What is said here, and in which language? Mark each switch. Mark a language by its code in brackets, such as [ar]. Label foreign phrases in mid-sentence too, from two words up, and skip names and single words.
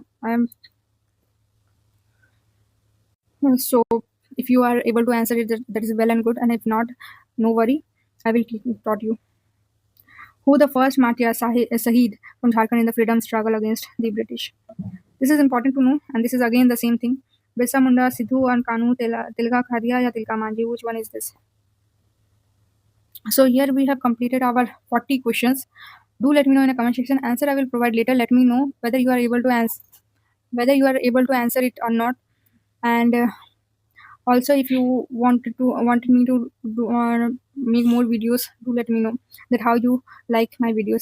[en] So if you are able to answer it, that is well and good. And if not, no worry, I will taught you. Who the first martyr Sahid from Jharkhand in the freedom struggle against the British? This is important to know, and this is again the same thing. Birsa Munda, Sidhu and Kanu, Tilka Khadia, ya Tilka Manji. Which one is this? So here we have completed our 40 questions. Do let me know in the comment section. Answer I will provide later. Let me know whether you are able to answer it or not. And also, if you wanted me to make more videos, do let me know that how you like my videos.